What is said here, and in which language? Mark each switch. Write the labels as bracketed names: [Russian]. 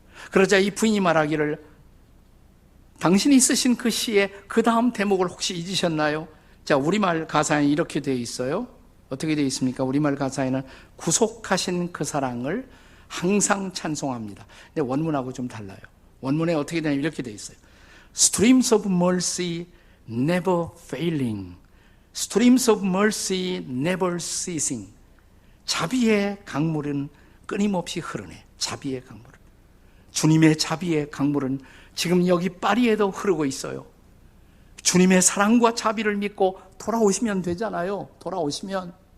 [Korean] 그러자 이 부인이 말하기를, 당신이 쓰신 그 시의 그 다음 대목을 혹시 잊으셨나요? 자, 우리말 가사에 이렇게 되어 있어요. 어떻게 되어 있습니까? 우리말 가사에는 구속하신 그 사랑을 항상 찬송합니다. 근데 원문하고 좀 달라요. 원문에 어떻게 되냐면 이렇게 되어 있어요. [English] Streams of mercy never failing. Streams of mercy never ceasing. [Korean] 자비의 강물은 끊임없이 흐르네. 자비의 강물은. 주님의 자비의 강물은 지금 여기 파리에도 흐르고 있어요. 주님의 사랑과 자비를 믿고 돌아오시면 되잖아요. 돌아오시면.